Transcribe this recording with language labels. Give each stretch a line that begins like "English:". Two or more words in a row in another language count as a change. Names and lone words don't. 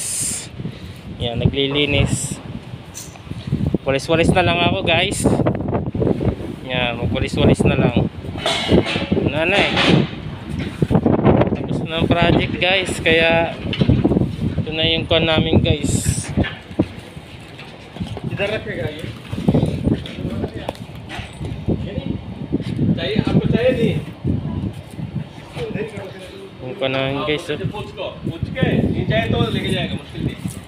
Filipino: Ayan, naglilinis. Walis-walis na lang ako guys. Ayan, magwalis-walis na lang. Nanay. Tapos na ang project guys. Kaya ito na yung kuha namin guys.
Hindi: आपको चाहिए नहीं
Filipino: Yung kuha namin guys.
Hindi: पूछ के नहीं चाहिए तो लेके जाएगा मुश्किल नहीं